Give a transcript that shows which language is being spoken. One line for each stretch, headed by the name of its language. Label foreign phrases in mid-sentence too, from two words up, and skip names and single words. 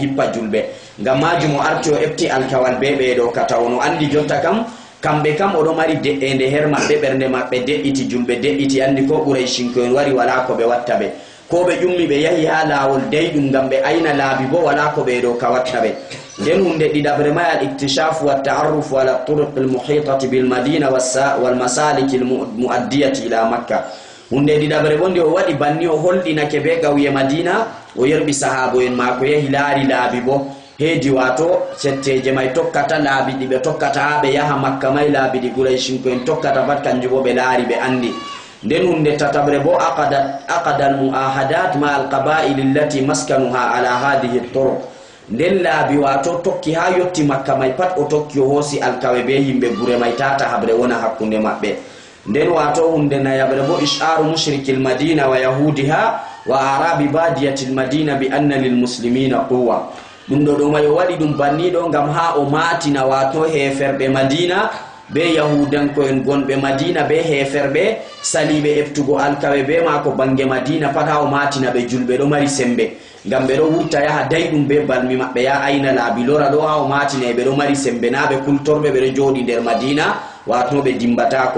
Fula: hippa julbe ngam majumo arti o ebti alkawal be do kata wono andi jonta kam kambe kam odo mari de'ende her mabbe bernde mabbe de'iti julbe de'iti andi ko Quraishin ko en wari wala ko be watta be ko be jummi be yahi ha lawol deydum ngam be ayna laabi bo wala ko be do ka watta be den hunde didabre ma
Arabic: الاكتشاف والتعرف على الطرق المحيطة بالمدينة والمسالك المؤدية إلى مكة
Fula: hunde didabre bonde o wadi banni o holdinake be gawye Madina o yerbi sahabo en mako yahi laari laabi bo hedi wato setteje may tokkata laabi ɗi ɓe tokkata ha ɓe yaha makka may laabi ɗi Qurayshinko en tokkata pat kanjum bo ɓe laari ɓe andi nden hunde tatabre bo
Arabic: عقد المعاهدات مع القبائل التي مساكنها على هذه الطرق
Fula: nden laabi wato tokki ha yotti makka may pat o tokki o hoosi alkawe be yimɓe gure may tata habre wona hakkunde maɓɓe nden wato hunde nayabre bo
Arabic: إشعار مشركي المدينة ويهودها وعرب بادية المدينة بأن للمسلمين قوة
Fula: ɗum ɗo may o waɗi ɗum banniɗo ngam ha o matina wato heferɓe madina be yahudanko en gonɓe madina be heferɓe saliɓe eftugo alkawe be mako bange madina pat ha o matina ɓe julɓe ɗo mari sembe ngam ɓe ɗo wurta yaha dayɗum be balmi maɓɓe ya ayna laabi lora ɗo ha o matina ɓe ɗo mari sembe na ɓe kultorɓe ɓe ɗo jooɗi nder madina wato ɓe dimbatako